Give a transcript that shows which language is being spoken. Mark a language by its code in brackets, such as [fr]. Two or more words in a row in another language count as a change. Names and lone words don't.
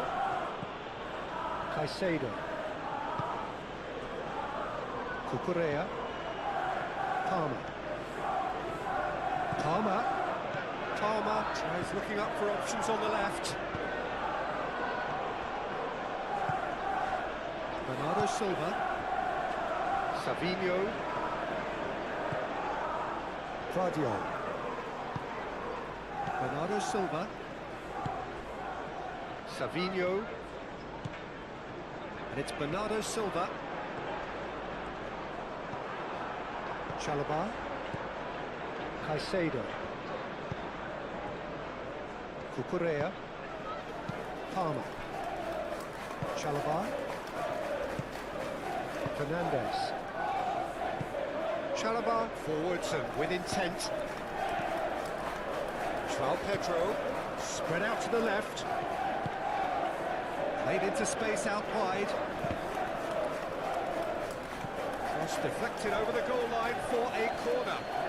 [en] Caicedo. Cucurella. Palmer. Palmer tries looking up for options on the left. Bernardo Silva. Savinho. Guardiola. Bernardo Silva. Savinho. And it's Bernardo Silva. Chalobah. Caicedo. Cucurella. Palmer. Chalobah. Fernandez. Chalobah forwards and with intent. João Pedro. Spread out to the left. Played into space out wide. Cross deflected over the goal line for a corner.